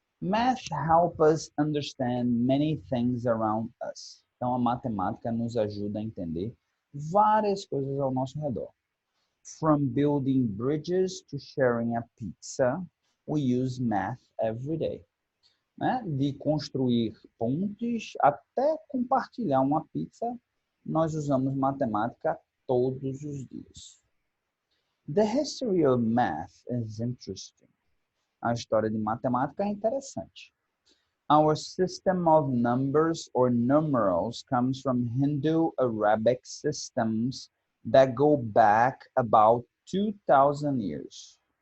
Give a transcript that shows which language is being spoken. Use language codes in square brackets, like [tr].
[en] Math helps us understand many things around us. [pt] Então, a matemática nos ajuda a entender várias coisas ao nosso redor. [en] From building bridges to sharing a pizza, we use math every day. [pt] Né? De construir pontes até compartilhar uma pizza, nós usamos matemática todos os dias. [en] The history of math is interesting. [pt] A história de matemática é interessante. [en] Our system of numbers or numerals comes from Hindu-Arabic systems that go back about 2,000 years.